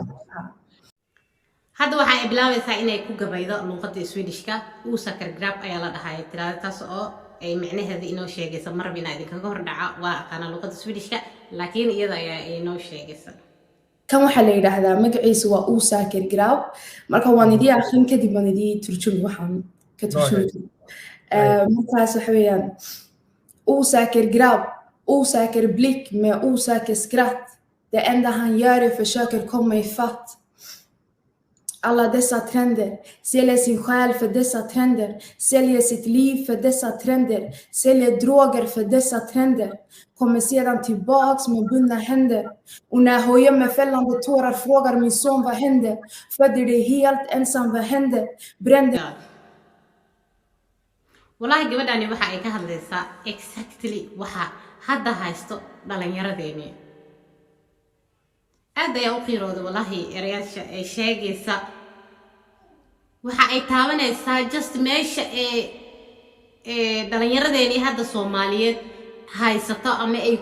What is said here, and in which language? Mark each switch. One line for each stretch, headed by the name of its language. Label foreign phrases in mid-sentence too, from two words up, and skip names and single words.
Somali: hadda waxay bilaabaysaa inay ku gabaydo luqadda Swedishka uusakar grab ayaa la dhahay tirada taas oo ay macnaheedu inoo sheegaysa marba inaad idinkaga hor dhaca waa aqaana luqadda Swedishka laakiin iyada ayaa inoo sheegaysa kan waxa la yiraahdaa magaciisu waa uusakar grab marka waan idii akhrin kadib waan idii turjumi waxaan ka turjumi markaas waxa weeyaan
Swedish: osäker grabb, osäker blick med osäker skratt. Det enda han gör är försöker komma ifatt. Alla dessa trender, säljer sin själ för dessa trender, säljer sitt liv för dessa trender, säljer droger för dessa trender, kommer sedan tillbaks med bundna händer. Och när jag gömmer fällande tårar frågar min son vad hände, födde dig helt ensam, vad hände, brände.
Somali: والله gabadhani waxa ay ka hadlaysaa exactly waxa hadda haysto dhalinyaradeeni aad ay u qiiroodo wallahi erayasha ay sheegaysa waxa ay taabanaysaa just meesha dhalinyaradeeni hadda Soomaaliyeed haysato ama ay